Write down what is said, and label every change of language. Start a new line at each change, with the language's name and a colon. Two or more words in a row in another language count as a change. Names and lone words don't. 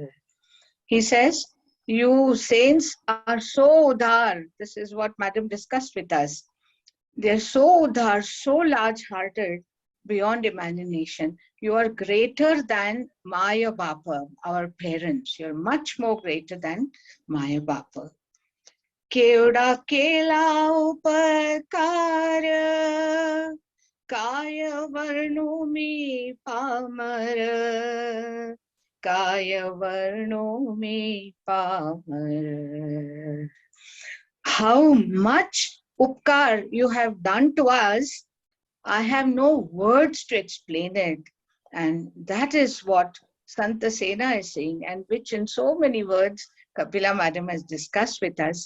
English: He says, you saints are so udhar. This is what Madam discussed with us. They're so udhar, so large-hearted, beyond imagination. You are greater than
Marathi: माय बापा,
English: our parents. You're much more greater than
Marathi: माय बापा. केवढा केला उपकार, काय वर्णू मी पामर, काय वर्णू मी पामर.
English: How much upkar you have done to us, I have no words to explain it. And that is what Santa Sena is saying, and which in so many words Kapila Madam has discussed with us.